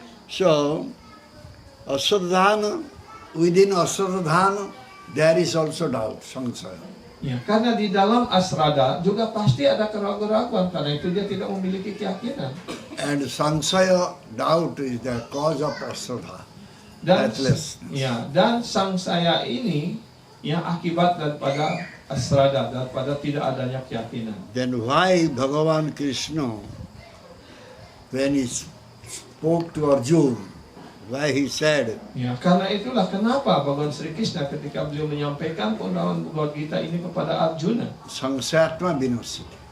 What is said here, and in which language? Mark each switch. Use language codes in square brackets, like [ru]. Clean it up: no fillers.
[en] So Asradhana, within Asradhana, there is also doubt, Sangsaya. [id] Ya, karena di dalam asrada juga pasti ada keraguan-raguan, karena itu dia tidak memiliki keyakinan. [en] And Sangsaya, doubt is the cause of Asradha. [id] Dan [en] Faithlessness. [id] ya, dan sangsaya ini yang akibat daripada asrada, daripada tidak adanya keyakinan. [en] Then why Bhagavan Krishna, when he spoke to Arjuna, why he said, [id] Ya, karena itulah kenapa Bhagavan Sri Krishna ketika beliau menyampaikan keundangan Bhagavad Gita ini kepada Arjuna, [sa] Sangsatma Vinasati.